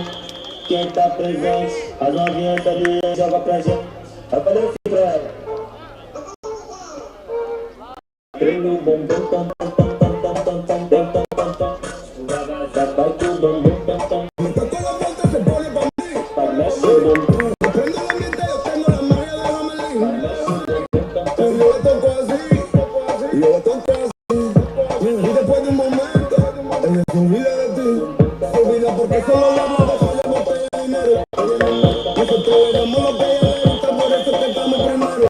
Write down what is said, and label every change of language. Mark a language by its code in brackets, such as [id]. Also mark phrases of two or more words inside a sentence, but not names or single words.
[pt] Quem tá presente, as novinhas ali joga pra gente. Eu falei assim pra ela. Treino o bumbum tam tam tam tam tam tam tam tam tam tam. Já vai com o bumbum tam tam. Vai mexe o bumbum. [es] Y después de un momento, ella se olvida de ti. Se olvida porque solo le habla de la botella de dinero. Nosotros le damos lo que a ella le gusta, por eso que estamos primero.